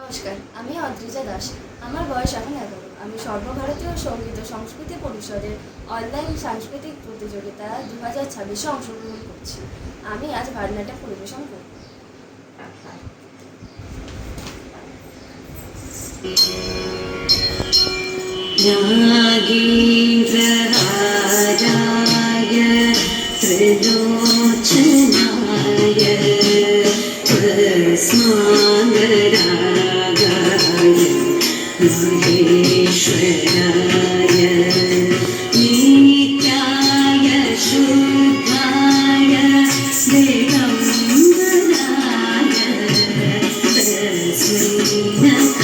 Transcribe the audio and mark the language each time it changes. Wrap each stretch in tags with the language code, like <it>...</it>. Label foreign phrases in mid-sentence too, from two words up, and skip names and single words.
<bn>নমস্কার, আমি অদ্রিজা দাস। আমার বয়স এখন 11। আমি সর্বভারতীয় সঙ্গীত ও সংস্কৃতি পরিষদের অনলাইন সাংস্কৃতিক প্রতিযোগিতা 2026-এ অংশগ্রহণ করছি। আমি আজ ভারতনাট্যম পরিবেশন করব।</bn> <sa>नागेन्द्रहाराय त्रिलोचनाय भस्माङ्गरागाय महेश्वराय नित्याय शुद्धाय दिगम्बराय तस्मै</sa>